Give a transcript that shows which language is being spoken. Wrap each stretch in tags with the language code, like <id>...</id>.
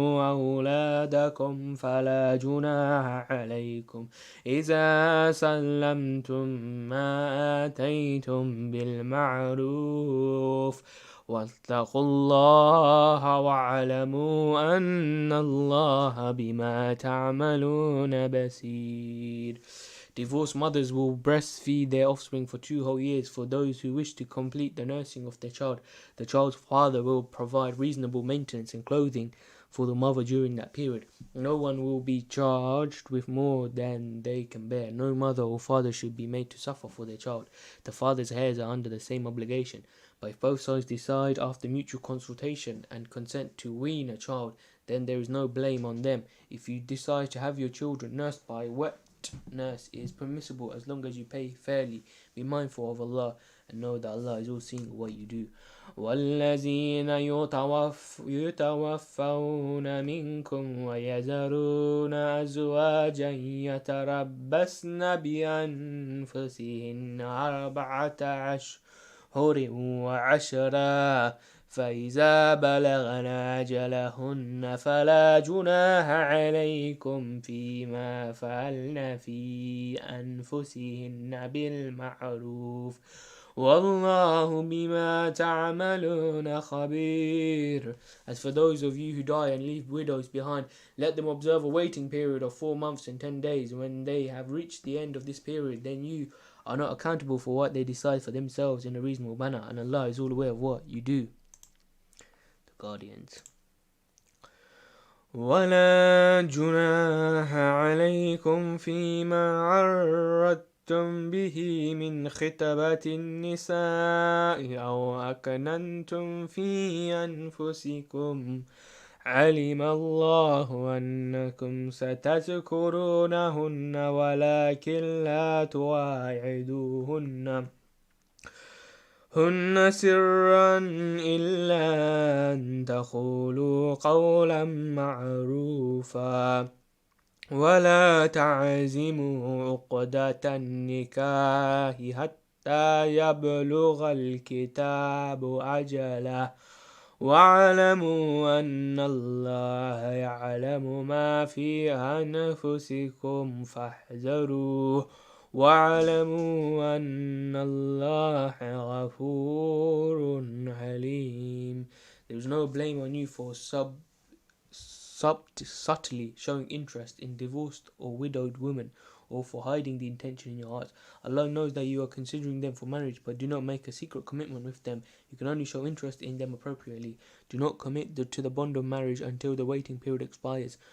<ar>أولادكم فلا جناح عليكم إذا سلمتم ما آتيتم بالمعروف واتقوا الله واعلموا أن الله بما تعملون بصير.</ar> <en>Divorced mothers will breastfeed their offspring for 2 whole years. For those who wish to complete the nursing of their child, the child's father will provide reasonable maintenance and clothing for the mother during that period. No one will be charged with more than they can bear. No mother or father should be made to suffer for their child. The father's heirs are under the same obligation. But if both sides decide after mutual consultation and consent to wean a child, then there is no blame on them. If you decide to have your children nursed by a wet nurse, it is permissible as long as you pay fairly. Be mindful of Allah and know that Allah is all seeing what you do.</en> <ar>والذين يتوفون منكم ويذرون أزواجا يتربصن بأنفسهن 4 أشهر وعشرا فإذا بلغن أجلهن فلا جناح عليكم فيما فعلن في أنفسهن بالمعروف والله بما تعملون خبير.</ar> <en>As for those of you who die and leave widows behind, let them observe a waiting period of 4 months and 10 days. When they have reached the end of this period, then you are not accountable for what they decide for themselves in a reasonable manner, and Allah is all aware of what you do. The Guardians.</en> <ar>ولا جناح عليكم فيما عرضتم به من خطبة النساء أو أكننتم في أنفسكم علم الله أنكم ستذكرونهن ولكن لا تواعدوهن سرا إلا أن تقولوا قولا معروفا ولا تعزموا عقدة النكاح حتى يبلغ الكتاب أجله واعلموا أن الله يعلم ما في أنفسكم فاحذروه واعلموا أن الله غفور حليم.</ar> <en>There is no blame on you for subtly showing interest in divorced or widowed women, or for hiding the intention in your hearts. Allah knows that you are considering them for marriage, but do not make a secret commitment with them. You can only show interest in them appropriately. Do not commit to the bond of marriage until the waiting period expires.</en>